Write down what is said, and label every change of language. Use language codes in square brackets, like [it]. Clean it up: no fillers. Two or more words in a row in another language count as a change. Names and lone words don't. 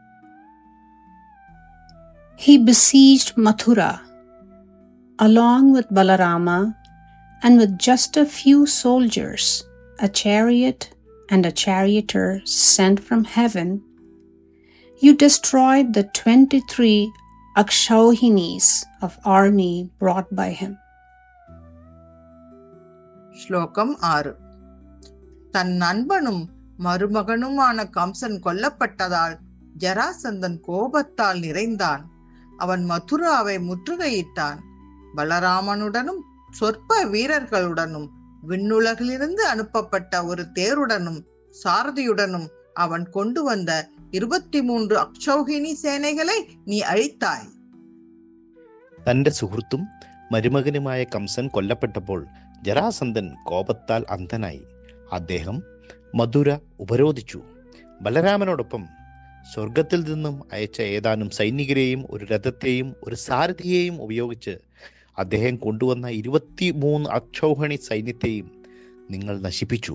[en] He besieged Mathura along with Balarama and with just a few soldiers, a chariot and a charioteer sent from heaven. You destroyed the 23 Akshauhinis of army brought by him. [ta] ஸ்லோகம் 6. தன் நண்பனும் மருமகனுமான கம்சன் கொல்லப்பட்டதால் ஜராசந்தன் கோபத்தால் நிறைந்தான். அவன் மதுராவை முற்றுகையிட்டான். பலராமனுடனும் சொற்ப வீரர்களுடனும் விண்ணுலகிலிருந்து அனுப்பப்பட்ட ஒரு தேருடனும் சாரதியுடனும் அவன் கொண்டு வந்த 23 [ml] അക്ഷൗഹിണി സേനകളെ നീ അഴിത്തായി. തന്റെ സുഹൃത്തും മരുമകനുമായ കംസൻ കൊല്ലപ്പെട്ടപ്പോൾ ജരാസന്ധൻ കോപത്താൽ അന്ധനായി. അദ്ദേഹം മധുര ഉപരോധിച്ചു. ബലരാമനോടൊപ്പം സ്വർഗത്തിൽ നിന്നും അയച്ച ഏതാനും സൈനികരെയും ഒരു രഥത്തെയും ഒരു സാരഥിയെയും ഉപയോഗിച്ച് അദ്ദേഹം കൊണ്ടുവന്ന 23 അക്ഷൗഹിണി സൈന്യത്തെയും നിങ്ങൾ നശിപ്പിച്ചു.